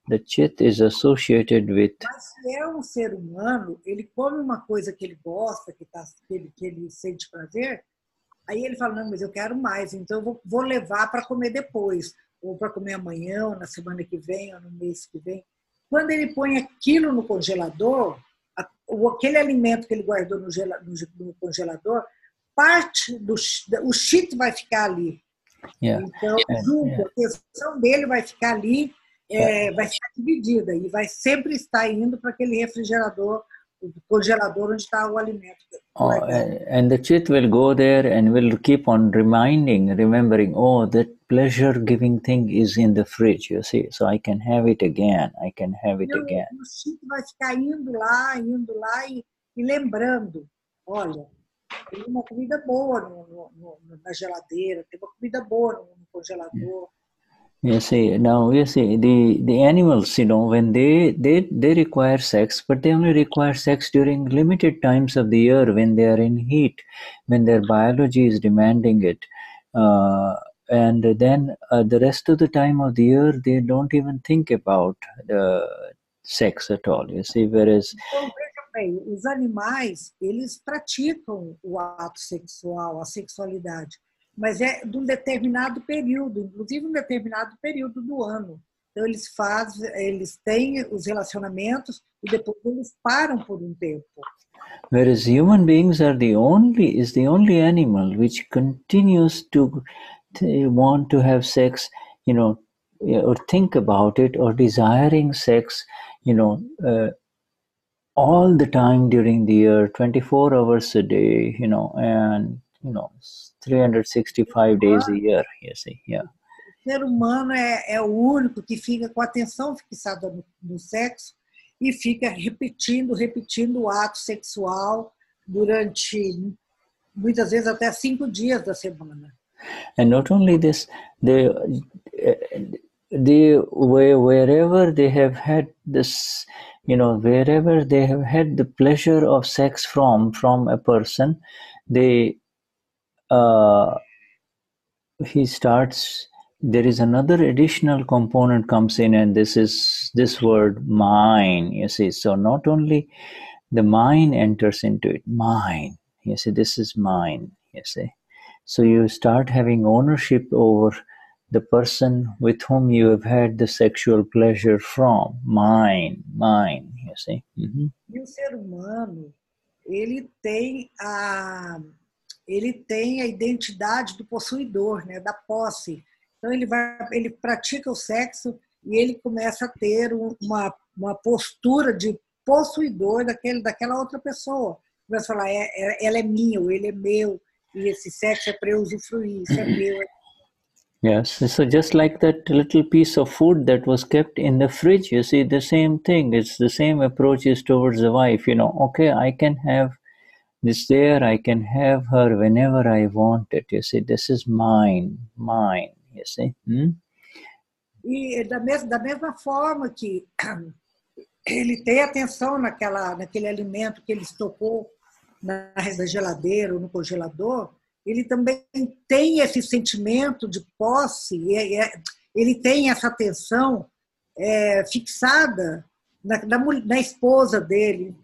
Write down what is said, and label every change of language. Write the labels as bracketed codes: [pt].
[en] The chit is associated with... [pt] Mas se é ser humano, ele come uma coisa que ele gosta, que ele sente prazer, aí ele fala, não, mas eu quero mais, então eu vou levar para comer depois, ou para comer amanhã, ou na semana que vem, ou no mês que vem. Quando ele põe aquilo no congelador, aquele alimento que ele guardou no congelador, parte o chit vai ficar ali. [en] Yeah. [pt] Então, a atenção dele vai ficar ali, vai ficar dividida e vai sempre estar indo para aquele refrigerador congelador onde está o alimento. [en] And the chit will go there and will keep on remembering, oh, that pleasure-giving thing is in the fridge, you see, so I can have it again, I can have it again. [pt] O chit vai ficar indo lá e lembrando, olha, tem uma comida boa na geladeira, tem uma comida boa no congelador. [en] You see, now you see the animals, when they require sex, but they only require sex during limited times of the year when they are in heat, when their biology is demanding it, and then the rest of the time of the year they don't even think about the sex at all. You see, whereas. [pt] Então, veja bem, os animais, eles praticam o ato sexual, a sexualidade, mas é de um determinado período, inclusive um determinado período do ano. Então, eles têm os relacionamentos e depois eles param por um tempo. [en] Whereas human beings are the only animal which continues to want to have sex, or think about it, or desiring sex, all the time during the year, 24 hours a day, and 365 days a year, you see, yeah. [pt] O ser humano é o único que fica com a atenção fixada no sexo e fica repetindo o ato sexual durante, muitas vezes, até 5 dias da semana. [en] And not only this, wherever they have had this, wherever they have had the pleasure of sex from a person, there is another additional component comes in, and this is this word mine, you see. So not only the mine enters into it, mine, you see, this is mine, you see. So you start having ownership over the person with whom you have had the sexual pleasure from. Mine, you see. Mm-hmm. [pt] E o ser humano, ele tem a identidade do possuidor, né, da posse. Então ele pratica o sexo e ele começa a ter uma postura de possuidor daquela outra pessoa. Começa a falar, ela é minha, ou ele é meu, e esse sexo é para eu usufruir, isso é meu. [en] Yes, so just like that little piece of food that was kept in the fridge, you see, the same thing. It's the same approach is towards the wife, okay, I can have this there, I can have her whenever I want it, you see, this is mine, you see. [pt] E da mesma forma que ele tem atenção naquele alimento que ele estocou na geladeira ou no congelador, ele também tem esse sentimento de posse, ele tem essa atenção fixada na esposa dele.